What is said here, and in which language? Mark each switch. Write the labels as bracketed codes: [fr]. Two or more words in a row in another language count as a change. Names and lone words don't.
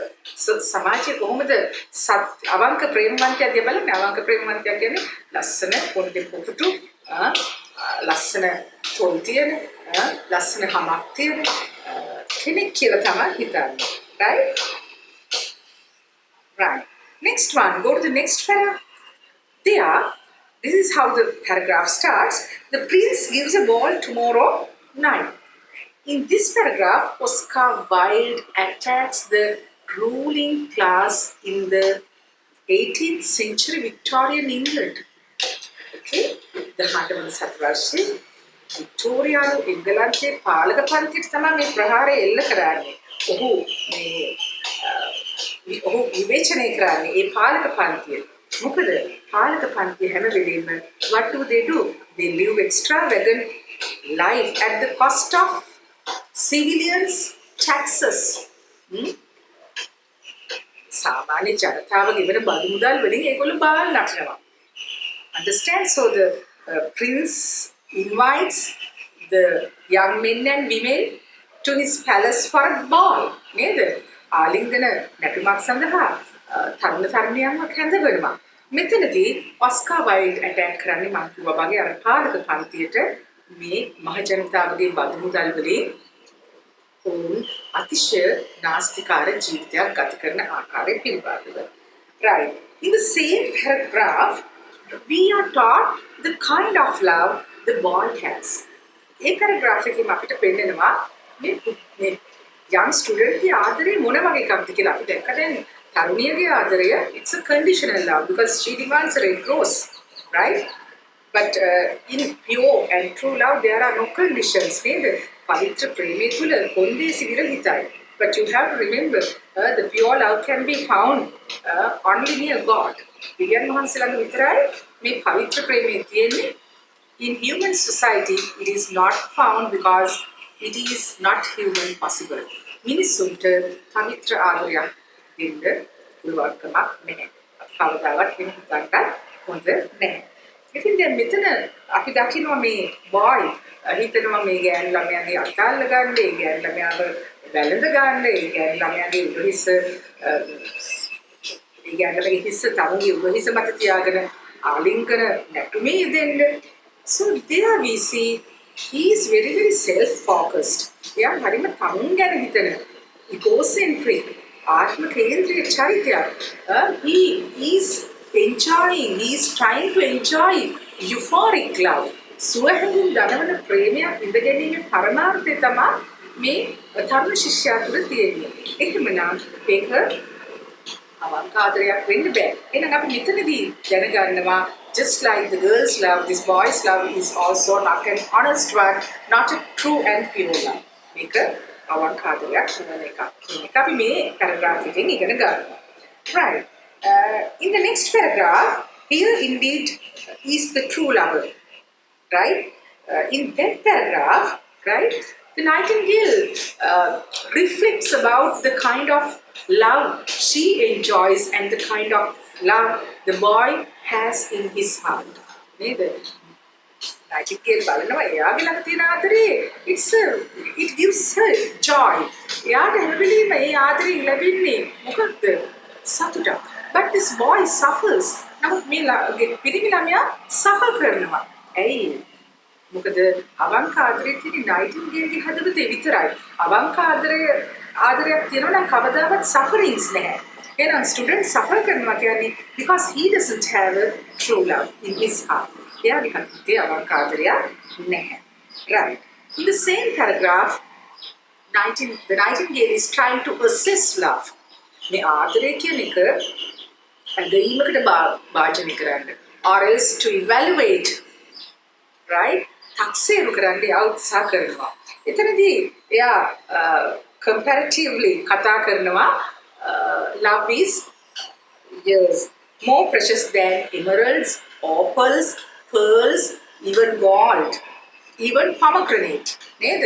[si] So සමාජයේ කොහොමද අවංක ප්‍රේමවන්තයා දිහා බලන්නේ? අවංක ප්‍රේමවන්තයා කියන්නේ ලස්සන පොඩි පොකුටු ලස්සන තොල් තියෙන ලස්සන හමක් තියෙන කෙනෙක් කියලා තමයි හිතන්නේ. [en] Right? Right. Next one. Go to the next paragraph. There, this is how the paragraph starts. The prince gives a ball tomorrow night. In this paragraph, Oscar Wilde attacks the ruling class in the 18th century Victorian England. Okay? The Handaman Satvarshi, Victorian England, [si] පාලක පන්තියට තමයි මේ ප්‍රහාරය එල්ල කරන්නේ. ඔහු විවේචනය කරන්නේ ඒ පාලක පන්තිය. මොකද පාලක පන්තිය හැම වෙලෙම [en] what do? They live extravagant life at the cost of civilians taxes. [si] සාමාන්‍ය ජනතාව ගෙවන බදු මුදල් වලින් ඒගොල්ලෝ බාල් නටනවා. [en] Understand? So the prince invites the young men and women to his palace for a ball. [si] නේද? ආලිංගන නැටුමක් සඳහා තරුණ තරුණියන්ව කැඳවනවා. මෙතනදී ඔස්කා වයිල්ඩ් ඇටැක් කරන්නේ මම කිව්වා වගේ අර පාලක පන්තියට මේ මහ ජනතාවගේ බදු මුදල් වලින් අතිශය නාස්තිකාර ජීවිතයක් ගත කරන ආකාරය පිළිබඳව. [en] Right. In the same paragraph, we are taught the kind of love the boy has. [si] ඒ paragraph එකෙන් අපිට පෙන්නනවා මේ [en] young student [si] ගේ ආදරේ මොන වගේ එකක්ද කියලා අපි දැක්ක. දැන් තරුණියගේ ආදරය [en] it's a conditional love because she demands a red rose, right? But in pure and true love there are no conditions. [si] නේද? පවිත්‍ර ප්‍රේමය තුල කොන්දේසි විරහිතයි. [en] But you have to remember the pure love can be found only near God. [si] විද්‍යාන් වහන්සේලාගේ විතරයි මේ පවිත්‍ර ප්‍රේමය තියෙන්නේ. [en] In human society it is not found because it is not human possible. [si] මිනිසුන්ට පවිත්‍ර ආදරයක් දෙන්න පුළුවන්කමක් නැහැ. කවදාවත් වෙන හිතන්නත් හොඳ නැහැ. ඉතින් දැන් මෙතන අපි දකිනවා මේ boy හිතනවා මේ ගෑනු ළමයාගේ අතල්ල ගන්න, ඒ ගෑනු ළමයාව වැළඳ ගන්න, ඒ ගෑනු ළමයාගේ උරහිස ඒ ගෑනු ළමයාගේ හිස තමුගේ උරහිස මත තියාගෙන ආලිංගන නැටුමේ දෙන්න. [en] So there we see he is very very self-focused. [si] එයා හරිම තමුන් ගැන හිතන egocentric ආත්ම කේන්ද්‍රීය චරිතයක්. [en] He is enjoying, he is trying to enjoy euphoric love. [si] සුවහැඟුම් දනවන ප්‍රේමයක් ඉඳගැනීමේ පරමාර්ථය තමයි මේ තරුණ ශිෂ්‍යයා තුළ තියෙන්නේ. එහෙමනම් ඒක අවංක ආදරයක් වෙන්න බෑ. එහෙනම් අපි මෙතනදී දැනගන්නවා [en] just like the girl's love, this boy's love is also not an honest one, not a true and pure love. [si] මේක අවංක ආදරයක් වෙන එකක්. මේක අපි මේ paragraph එකෙන් ඉගෙන ගන්නවා. [en] Right. In the next paragraph, here indeed is the true lover. Right? In that paragraph, right, the Nightingale reflects about the kind of love she enjoys and the kind of love the boy has in his heart. [si] Nightingale බලනවා එයාගේ ළඟ තියෙන ආදරේ [en] it gives her joy. [si] එයාට හැමවෙලෙම ඒ ආදරේ ලැබෙන්නේ මොකක්ද? සතුටක්. [en] But this boy suffers. [si] නමුත් මේ පිරිමි ළමයා suffer කරනවා. ඇයි? මොකද අවංක ආදරේ තියෙන නයිටින්ගේල්ගේ හදවතේ විතරයි. අවංක ආදරයක් තියෙනවා නම් කවදාවත් sufferings නැහැ. එහෙනම් student suffer කරනවා කියන්නේ [en] because he doesn't have a true love in his heart. [si] එයාගේ හදවතේ අවංක ආදරයක් නැහැ. [en] Right. In the same paragraph, the Nightingale is trying to assess love. [si] මේ ආදරය කියන එක ඇදහිීමකට භාජනය කරන්න. [en] Or else to evaluate. Right? [si] තක්සේරු කරන්න එයා උත්සාහ කරනවා. එතනදී එයා comparatively කතා කරනවා [en] love is yes, more precious than emeralds, opals, pearls, even gold, even pomegranate. [si] නේද?